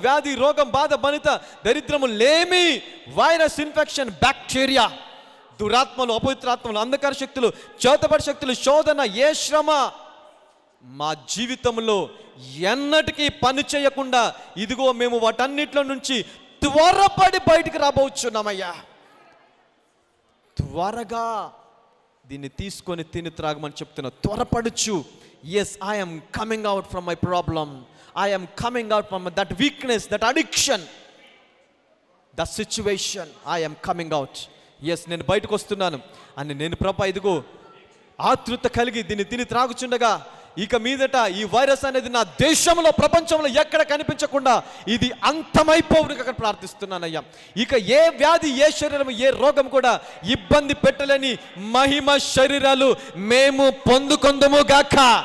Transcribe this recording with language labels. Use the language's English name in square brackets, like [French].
[Telugu] వ్యాధి, రోగం, బాధ, బనిత, దరిద్రము, లేమి, వైరస్ ఇన్ఫెక్షన్, బ్యాక్టీరియా, దురాత్మలు, అపవిత్రాత్మలు, అంధకార శక్తులు, చేతబడి శక్తులు, శోధన, ఏ శ్రమ మా జీవితంలో ఎన్నటికీ పని చేయకుండా ఇదిగో మేము వాటన్నిటిలో నుంచి త్వరపడి బయటికి రాబోచున్నామయ్యా. త్వరగా దీన్ని తీసుకొని తిని త్రాగమని చెప్తున్నా. త్వరపడుచు. [English] Yes, I am coming out from my problem. I am coming out from that weakness, that addiction, that situation. I am coming out. [Telugu] Yes, నేను బయటకు వస్తున్నాను అని నేను ప్రభా ఇదిగో ఆతృత కలిగి దీన్ని తిని త్రాగుచుండగా ఇక మీదట ఈ వైరస్ అనేది నా దేశంలో, ప్రపంచంలో ఎక్కడ కనిపించకుండా ఇది అంతమైపోవును అక్కడ ప్రార్థిస్తున్నానయ్యా. ఇక ఏ వ్యాధి, ఏ శరీరం, ఏ రోగం కూడా ఇబ్బంది పెట్టలేని మహిమ శరీరాలు మేము పొందుకొందుము గాక.